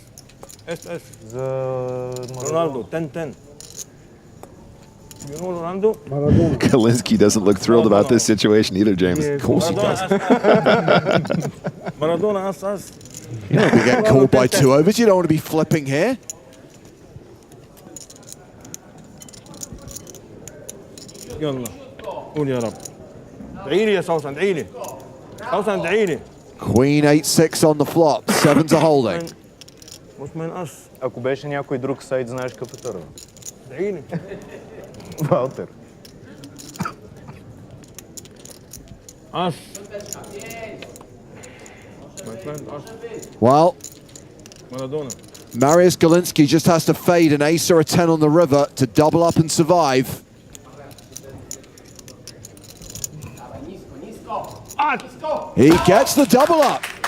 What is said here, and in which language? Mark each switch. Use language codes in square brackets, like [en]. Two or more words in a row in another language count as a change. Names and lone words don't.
[en] Ronaldo, 10-10. You know Ronaldo? Galinsky doesn't look thrilled about this situation either, James. Of course he does. Maradona asked us. You don't want to get called by 2 overs. You don't want to be flipping here. [ar] يلا قول يا رب. ادعي لي يا سوسن ادعي لي. سوسن ادعي لي. [en] Queen 8-6 on the flop. Sevens are holding. [ar] مش من أص. [bg] Ако беше някой друг сайт, знаеш като търва. [ar] ادعي لي. Валтер. [en] Us. My friend, us. Well, Maradona. Mariusz Galinsky just has to fade an ace or a 10 on the river to double up and survive. He gets the double up.